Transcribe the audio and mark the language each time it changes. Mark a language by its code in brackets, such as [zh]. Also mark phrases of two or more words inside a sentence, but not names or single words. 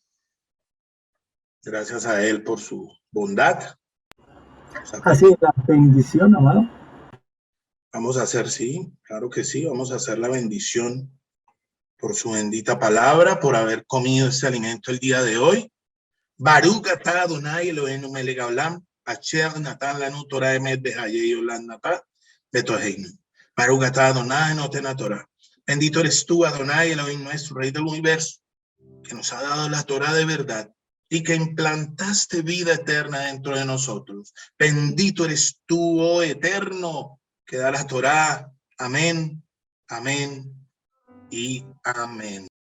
[es] Gracias a Él por su bondad. Así es, la bendición, amado. Vamos a hacer, sí, claro que sí, vamos a hacer la bendición por su bendita palabra, por haber comido este alimento el día de hoy. [he] ברוך אתה אדוני אלוהינו מלך העולם אשר נתן לנו תורה אמת בחיי עולם נטע בתוכנו. ברוך אתה אדוני נותן התורה. [es] Bendito eres tú, [he] אדוני אלוהים [es] nuestro, Rey del universo, que nos ha dado la Torah de verdad y que implantaste vida eterna dentro de nosotros. Bendito eres tú, oh eterno, que da la Torah. Amén, amén y amén.